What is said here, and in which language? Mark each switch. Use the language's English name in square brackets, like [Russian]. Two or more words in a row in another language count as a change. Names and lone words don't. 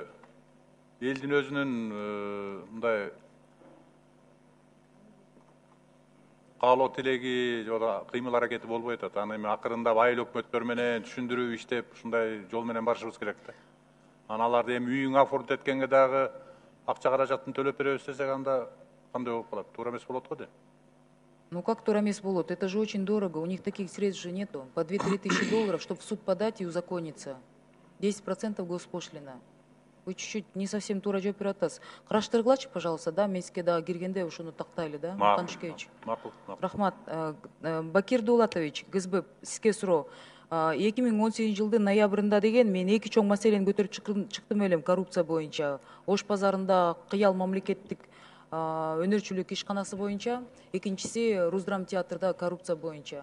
[Kyrgyz] Элдин өзүнүн мындай каалоо тилеги же кыймыл аракети болбой атат. Аны эми акырында айыл өкмөттөр менен түшүндүрүп иштеп, ушундай жол менен барышыбыз керек да. Аналарды эми үйүңө оформить эткенге дагы акча каражатын төлөп беребиз десек, анда кандай болуп калат? Туура эмес болот го да. [Russian] Ну как [Kyrgyz] тура эмес болот? [Russian] Это же очень дорого, у них таких средств же нету. По 2-3 тысячи долларов, чтобы в суд подать и узакониться. 10% госпошлина. Вы чуть-чуть не совсем [Kyrgyz] тура жооп берип атасыз. Караштыргылачы, пожалуйста, да, мен сизге дагы киргенде ошону тактайлы, да, Мукан Душкевич. Макул. Рахмат. Бакир Дулатович, ГСБ, сизге суроо. 2018 жылдын ноябрында деген мен эки чоң маселени көтөрүп чыктым элем коррупция боюнча. Ош базарында Кыял мамлекеттик өнөрчүлүк ишканасы боюнча, экинчиси Руздрам театрда коррупция боюнча.